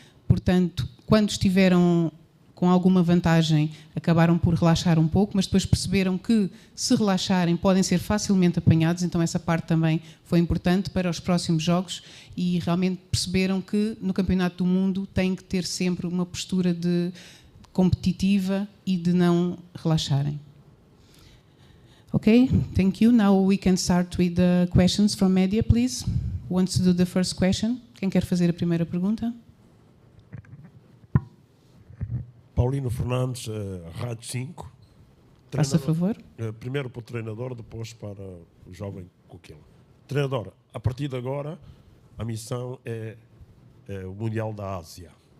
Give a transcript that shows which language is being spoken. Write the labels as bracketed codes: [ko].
[pt] Portanto, quando estiveram com alguma vantagem, acabaram por relaxar um pouco, mas depois perceberam que, se relaxarem, podem ser facilmente apanhados, então essa parte também foi importante para os próximos jogos, e realmente perceberam que no Campeonato do Mundo têm que ter sempre uma postura competitiva e de não relaxarem. [en] Okay, thank you. Now we can start with the questions from media, please. Who wants to do the first question? [pt] Quem quer fazer a primeira pergunta? Paulino Fernandes, Rádio 5. Faça favor. Primeiro para o treinador, depois para o jovem Kokila. Treinador, a partir de agora, a missão é o Mundial da Ásia.